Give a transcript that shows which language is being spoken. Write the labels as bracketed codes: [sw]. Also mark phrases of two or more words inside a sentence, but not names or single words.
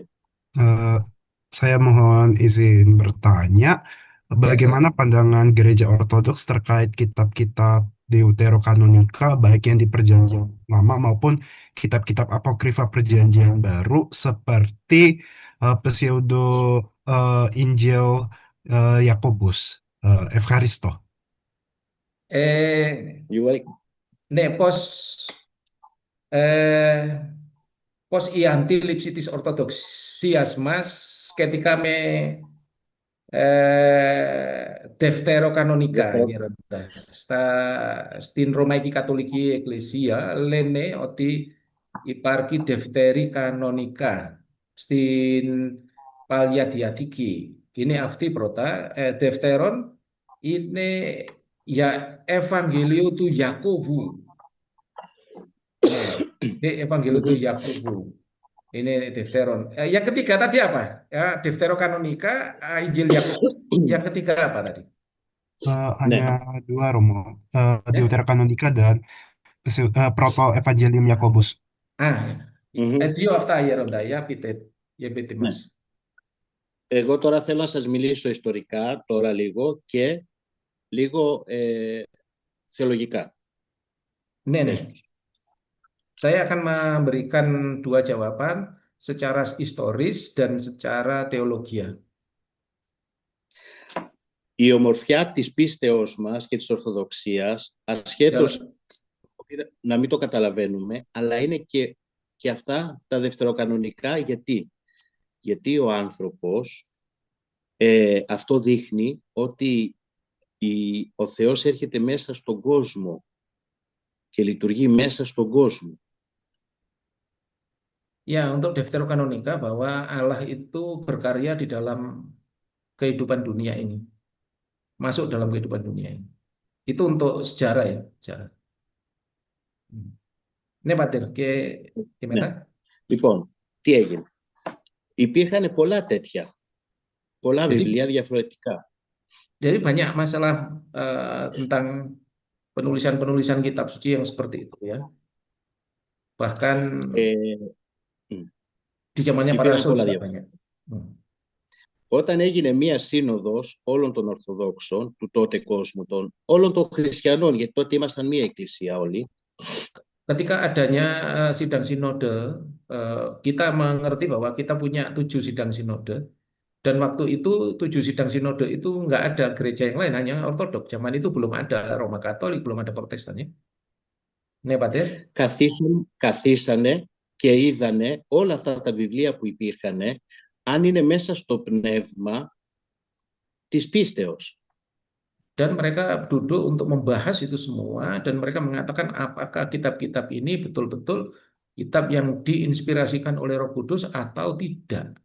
[id] Saya mohon izin bertanya, bagaimana pandangan Gereja Ortodoks terkait kitab-kitab Deuterokanonika, baik yang di Perjanjian Lama maupun kitab-kitab apokrifa Perjanjian Baru seperti pseudo Injil Yakobus, Evharisto. [el] Ναι, πώς η αντίληψη της Ορθοδοξίας μας σχετικά με δευτεροκανονικά. Στην Ρωμαϊκή Καθολική Εκκλησία λένε ότι υπάρχει δευτέρη κανονικά στην Παλιά Διαθήκη. Είναι αυτή πρώτα. Δεύτερον, είναι για Ευαγγελίο του Ιακώβου. Ευαγγελίο του Ιακώβου. Είναι δεύτερον. [id] Yang ketiga tadi apa? Ya, Deuterokanonika, Injil Yakobus. Yang ketiga apa tadi? Hanya dua, Romo. Deuterokanonika dan Proto Evangelium Yakobus. [el] Δύο αυτά γέροντα. Για πείτε μας. Εγώ τώρα θέλω να σας μιλήσω ιστορικά, τώρα λίγο, και λίγο θεολογικά. [id] Nih, [el] Πες [id] nih. [el] τους. [id] Saya akan memberikan dua jawaban secara historis dan secara teologia. [el] Η ομορφιά της πίστεως μας και της Ορθοδοξίας, ασχέτως να μην το καταλαβαίνουμε, αλλά είναι και αυτά τα δευτεροκανονικά. Γιατί ο άνθρωπος, αυτό δείχνει ότι ο Θεός έρχεται μέσα στον κόσμο και λειτουργεί μέσα στον κόσμο. [id] Ya, untuk Deuterokanonika bahwa Allah itu berkarya di dalam kehidupan dunia ini. Masuk dalam kehidupan dunia ini. Itu untuk sejarah ya, sejarah. [el] Ναι, πατέρ, και μετά. Ναι. Λοιπόν, τι έγινε. Υπήρχαν πολλά τέτοια. Πολλά βιβλία διαφορετικά. [id] Jadi banyak masalah tentang penulisan-penulisan kitab suci yang seperti itu ya. Bahkan di zamannya para rasul juga banyak. [el] Όταν έγινε μία σύνοδος όλων των Ορθοδόξων του τότε κόσμου, όλων των χριστιανών, γιατί τότε ήμασταν μία εκκλησία όλοι. [id] Ketika adanya sidang sinode, kita mengerti bahwa kita punya 7 sidang sinode, dan waktu itu 7 sidang sinode itu nggak ada gereja yang lain, hanya Ortodok. Zaman itu belum ada Roma Katolik, belum ada Protestan ya. [el] Ναι, πατέρ. Καθίσανε και είδανε όλα αυτά τα βιβλία που υπήρχαν, αν είναι μέσα στο πνεύμα της πίστεως. [id] Dan mereka duduk untuk membahas itu semua, dan mereka mengatakan apakah kitab-kitab ini betul-betul kitab yang diinspirasikan oleh Roh Kudus atau tidak.